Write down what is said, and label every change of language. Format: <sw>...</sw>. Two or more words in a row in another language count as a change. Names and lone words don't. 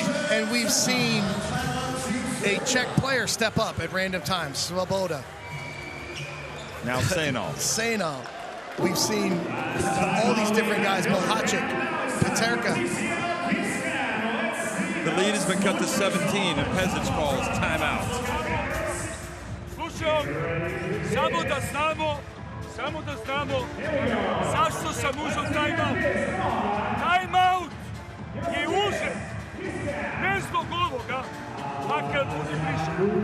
<en>And we've seen a Czech player step up at random times. Svoboda. Now Sainal. Sainal. We've seen all these different guys. Mohacic, Peterka. The lead has been cut to 17, and Pezic calls timeout.</en> <hr>Slušaj, samo da znamo zašto sam uzeo timeout. Timeout je uzet, ne zbog ovoga, makar bude više.</hr>